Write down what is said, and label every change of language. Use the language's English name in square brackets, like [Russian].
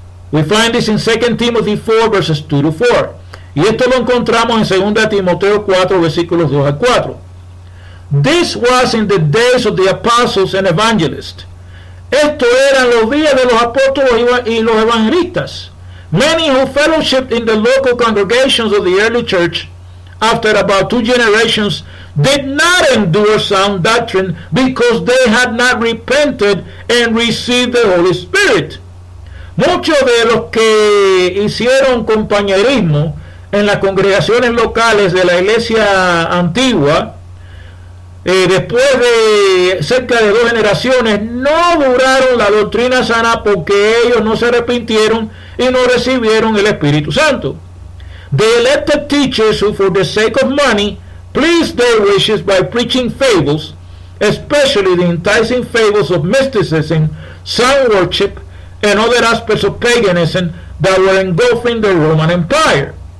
[English] We find this in 2 Timothy 4 verses 2 to 4. [Spanish] Y esto lo encontramos en 2 Timoteo 4 versículos 2 a 4. [English] This was in the days of the apostles and evangelists. [Spanish] Esto eran los días de los apóstoles y los evangelistas. [English] Many who fellowshipped in the local congregations of the early church after about 2 generations did not endure sound doctrine because they had not repented and received the Holy Spirit. [Spanish] Muchos de los que hicieron compañerismo en las congregaciones locales de la iglesia antigua, después de cerca de 2 generaciones, no duraron la doctrina sana porque ellos no se arrepintieron y no recibieron el Espíritu Santo. [English] The elected teachers who, for the sake of money, pleased their wishes by preaching fables, especially the enticing fables of mysticism, sun worship, and other aspects of paganism that were engulfing the Roman Empire.